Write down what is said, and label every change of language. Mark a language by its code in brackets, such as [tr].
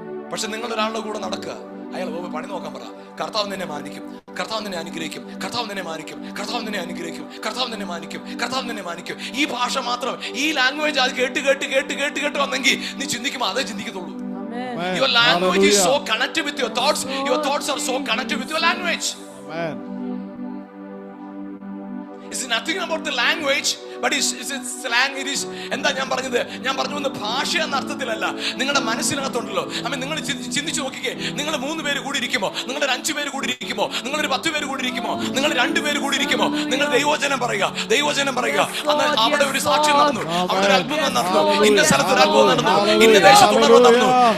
[ml] പക്ഷെ നിങ്ങൾ ഒരാളുടെ കൂടെ നടക്കുക, അയാൾ പണി നോക്കാൻ പറ, കർത്താവ് നിന്നെ മാനിക്കും, കർത്താവ് നിന്നെ അനുഗ്രഹിക്കും, കർത്താവ് നിന്നെ മാനിക്കും, കർത്താവ് നിന്നെ അനുഗ്രഹിക്കും, കർത്താവ് നിന്നെ മാനിക്കും, കർത്താവ് നിന്നെ മാനിക്കും. ഈ ഭാഷ മാത്രം, ഈ ലാംഗ്വേജ് അത് കേട്ട് വന്നെങ്കിൽ നീ ചിന്തിക്കുമ്പോൾ അതേ ചിന്തിക്കത്തുള്ളൂ. [en] Your language is so connected with your thoughts. Your thoughts are so connected with your language. Amen. It's nothing about the language, but it's slang. It is [ml] എന്താ ഞാൻ പറഞ്ഞു ഭാഷ എന്ന അർത്ഥത്തിലല്ല, നിങ്ങളുടെ മനസ്സിനകത്തുണ്ടല്ലോ. നിങ്ങൾ ചിന്തിച്ചു നോക്കിക്കേ, നിങ്ങൾ 3 പേര് കൂടി ഇരിക്കുമോ, നിങ്ങൾ 5 പേര് കൂടി ഇരിക്കുമോ, നിങ്ങൾ 10 പേര് കൂടി ഇരിക്കുമോ, നിങ്ങൾ 2 പേര് കൂടി ഇരിക്കുമോ, നിങ്ങൾ ദൈവവചനം പറയുക. അന്ന് അവിടെ ഒരു സാക്ഷ്യം നടന്നു, അവിടെ ഒരു അത്ഭുതം നടന്നു, ഇന്ന സ്ഥലത്ത് ഒരു അത്ഭുതം നടന്നു, ഇന്ന ദേശത്തുണർവ് നടന്നു.